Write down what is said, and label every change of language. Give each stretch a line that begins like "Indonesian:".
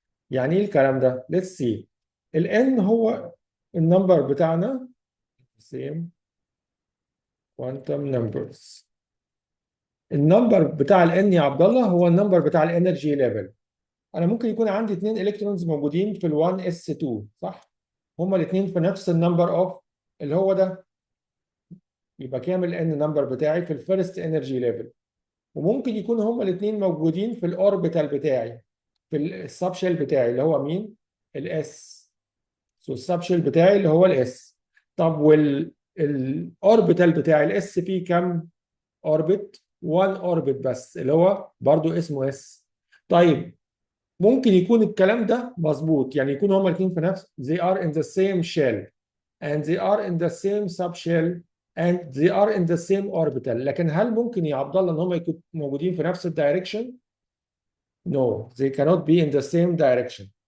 Arabic: يعني ايه الكلام ده؟
English: Let's see.
Arabic: ال N هو النمبر بتاعنا
English: same quantum numbers.
Arabic: النمبر بتاع ال N يا عبد الله هو النمبر بتاع الانرجي ليفل. انا ممكن يكون عندي 2 الكترونز موجودين في ال 1s2 صح؟ هما الاثنين في نفس النمبر اوف اللي هو ده. يبقى كامل ان نمبر بتاعي في الفيرست انرجي ليفل. وممكن يكون هما الاثنين موجودين في الاوربيتال بتاعي في السبشيل بتاعي اللي هو مين؟ الاس. سو السبشيل بتاعي اللي هو الاس. طب الاوربيتال بتاعي الاس فيه كام اوربت؟ 1 اوربت بس اللي هو برضو اسمه اس. طيب ممكن يكون الكلام ده مظبوط يعني يكون هما الاثنين في نفس
English: they are in the same shell and they are in the same subshell and they are in the same orbital.
Arabic: لكن هل ممكن يا عبد الله ان هما يكونوا موجودين في نفس الدايركشن؟
English: No, they cannot be in the same direction.